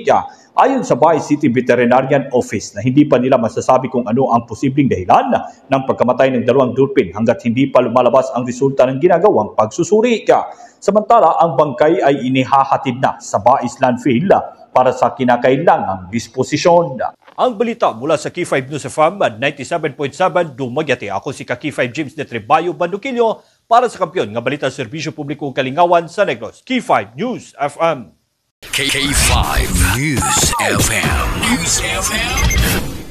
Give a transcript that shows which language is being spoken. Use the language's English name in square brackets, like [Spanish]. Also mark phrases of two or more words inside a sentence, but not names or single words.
[Filipino] Ayon sa Bay City Veterinarian Office na hindi pa nila masasabi kung ano ang posibleng dahilan ng pagkamatay ng dalawang dulpin hanggat hindi pa lumalabas ang resulta ng ginagawang pagsusuri. Samantala, ang bangkay ay inihahatid na sa Bais Landfill para sa kinakailangang disposisyon. Ang balita mula sa Key 5 News FM 97.7 Dumaguete. [Cebuano] Ako si Key 5 James de Trebayo Bandukilyo para sa Kampiyon nga Balita Serbisyo Publiko Kalingawan sa Negros. Key 5 News FM. K5 News FM.